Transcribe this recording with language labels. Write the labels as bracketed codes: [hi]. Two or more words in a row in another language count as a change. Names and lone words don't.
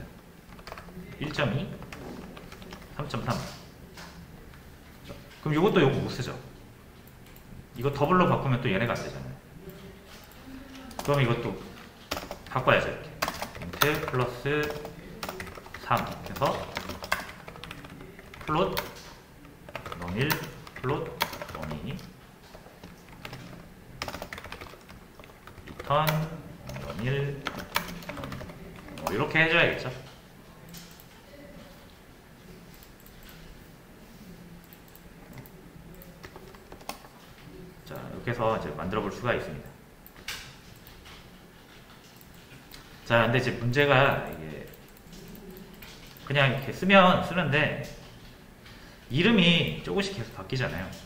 [ko] 1.2 3.3 그럼 이것도 요거 못 쓰죠. 이거 더블로 바꾸면 또 얘네가 안 되잖아요. 그럼 이것도 바꿔야죠. 이렇게 int 플러스 3 해서 플롯 num1 플롯 num2 return num1 num2 이렇게 해줘야겠죠. 자, 이렇게 해서 이제 만들어 볼 수가 있습니다. 자, 근데 이제 문제가 이게 그냥 이렇게 쓰면 쓰는데 이름이 조금씩 계속 바뀌잖아요.